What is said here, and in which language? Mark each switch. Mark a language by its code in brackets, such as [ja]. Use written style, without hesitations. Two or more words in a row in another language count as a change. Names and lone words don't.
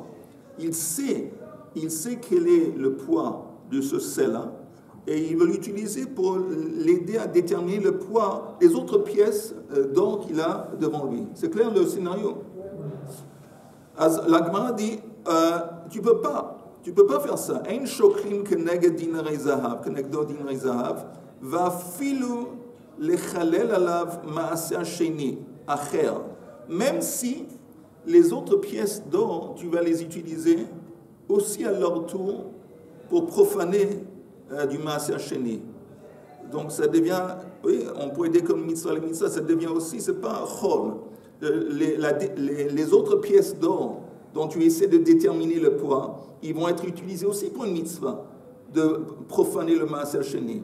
[fr] Il sait quel est le poids de ce sela. Et il veut l'utiliser pour l'aider à déterminer le poids des autres pièces d'or qu'il a devant lui. C'est clair le scénario? La Gemara dit, tu peux pas faire ça. [he] אין שוקלים כנגד דינרי זהב כנגדו דינרי זהב ואפילו לחלל עליו מעשר שני אחר. [fr] Même si les autres pièces d'or, tu vas les utiliser aussi à leur tour pour profaner du [he] מעשר שני. [fr] Donc ça devient, oui, on pourrait dire comme mitzvah, les mitzvahs, ça devient aussi, c'est pas un chol. Les autres pièces d'or dont tu essaies de déterminer le poids, ils vont être utilisés aussi pour une mitzvah, de profaner le [he] מעשר שני.